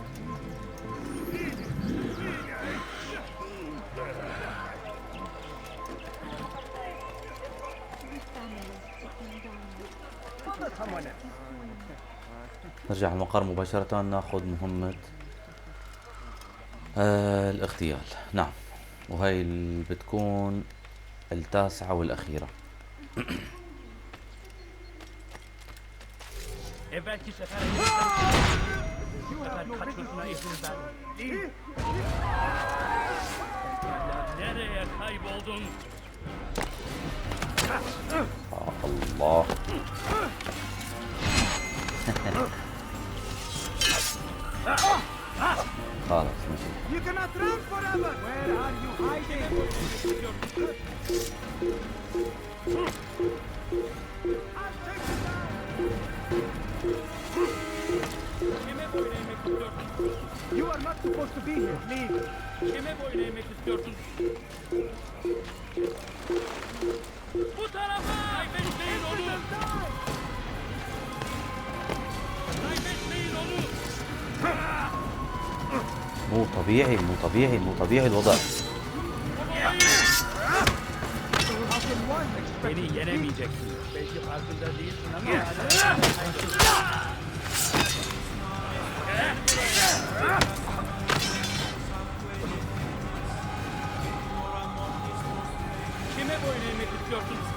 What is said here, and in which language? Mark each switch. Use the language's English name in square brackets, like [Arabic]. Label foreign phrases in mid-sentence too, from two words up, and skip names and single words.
[Arabic] نرجع على المقر مباشرة ناخذ مهمة الاغتيال. نعم، وهي اللي بتكون التاسعة والأخيرة. [Turkish] Evvelki sefer elimizden bu sefer kaçmasına izin vermeyin. Nereye kayboldun? [Arabic] الله. خلاص ماشي. [English] You cannot run forever! Where are you hiding? I'll take you down! [Turkish] Kime boyun eğmek istiyorsun? [English] You are not supposed to be here. Leave. [Turkish] Kime boyun eğmek istiyorsun? Bu tarafa! Kaybetmeyin onu! Kaybetmeyin onu! [Arabic] مو طبيعي مو طبيعي مو طبيعي الوضع. [Turkish] Beni yenemeyeceksin. Belki farkında değilsin ama... Kime boyun eğmek istiyorsun?